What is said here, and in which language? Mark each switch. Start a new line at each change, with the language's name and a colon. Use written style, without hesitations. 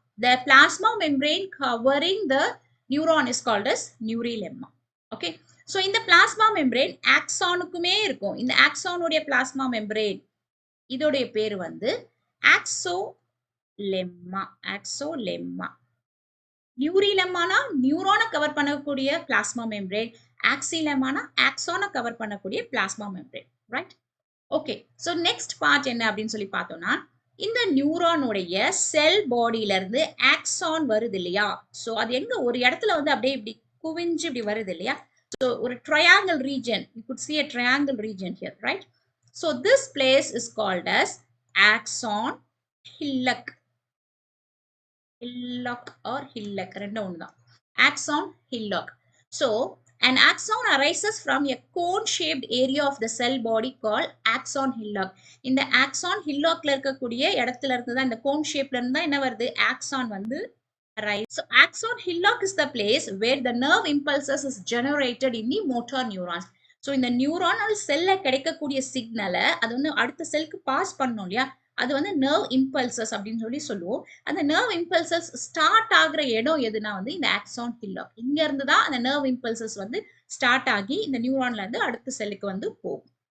English: The plasma membrane covering the neuron is called as neurilemma. Okay.
Tamil: So இந்த plasma membrane axonக்குமே இருக்கும். இந்த axon உடைய plasma membrane இதோடைய பேரு வந்து axolemma. axolemma. நியூரிலெம்மானா நியூரானை கவர் பண்ணக்கூடிய plasma membrane. axolemmaனா axonனை கவர் பண்ணக்கூடிய plasma membrane. Right? Okay. So next part என்ன அப்படின்னு சொல்லி பார்த்தோம்னா, இந்த நியூரானுடைய செல் பாடியில இருந்து ஆக்சான் வருது இல்லையா? சோ அது எங்க ஒரு இடத்துல வந்து அப்படியே இப்படி குவிஞ்சு இப்படி வருது இல்லையா?
English: So ஒரு triangle region, you could see a triangle region here, right? So this place is called as axon hillock.
Tamil: Hillock or hillock ரெண்டு ஒண்ணுதான். Axon hillock.
English: So an axon arises from a cone-shaped area of the cell body called axon hillock.
Tamil: இந்த axon hillockல இருக்கக்கூடிய இடத்துல இருந்து தான், இந்த cone shapeல இருந்து தான் என்ன வருது?
English: axon வந்து arise. So axon hillock is the place where the nerve impulses is generated in the motor neurons.
Tamil: So இந்த நியூரானல் செல்ல கிடைக்கக்கூடிய சிக்னலை அது வந்து அடுத்த செல்க்கு பாஸ் பண்ணணும் இல்லையா? அது வந்து நர்வ் இம்பல்சஸ் அப்படின்னு சொல்லி சொல்லுவோம். அந்த நர்வ் இம்பல்சஸ் ஸ்டார்ட் ஆகுற இடம் எதுனா வந்து இந்த ஆக்சான் ஹில்லாக். இங்க இருந்து தான் அந்த நர்வ் இம்பல்சஸ் வந்து ஸ்டார்ட் ஆகி இந்த நியூரான்ல இருந்து அடுத்த செல்லுக்கு வந்து போகும்.